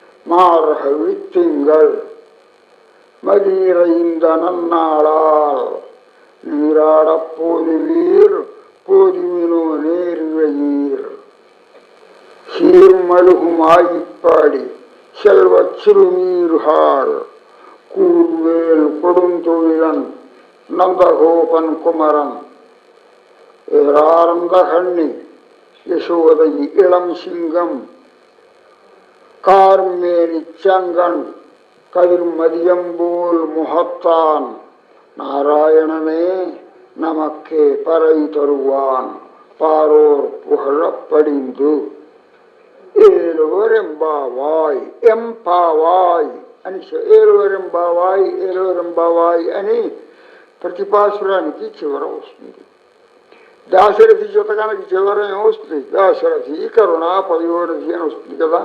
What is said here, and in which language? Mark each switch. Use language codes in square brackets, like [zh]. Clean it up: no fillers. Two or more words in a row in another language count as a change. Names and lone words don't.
[ta] மார்கழித்திங்கள் மதிரைந்த நன்னாளால் நீராடப் போதுவீர் போதுவினோ நேரிழையீர் சீர்மழுகும் ஆயிப்பாடி செல்வச் சிறுமீர்காள் கூர்வேல் கொடுந்தொழிலன் நந்தகோபன் குமரன் ஏரார்ந்த கண்ணி யசோதை இளம் சிங்கம் கார்மேனிச் சங்கன் கதிர்மதியம்போல் முகத்தான் நாராயணனே நமக்கே பறை தருவான் பாரோர் புகழப் படிந்து ஏலோரெம்பாவாய் எம்பாவாய் అని ஏலோரெம்பாவாய் ஏலோரெம்பாவாய் [te] అని ప్రతిపాసురానికి చివర వస్తుంది. దాశరథి శతకానికి చివర ఏమొస్తుంది? దాశరథి కరుణ పయోరథి అని వస్తుంది కదా.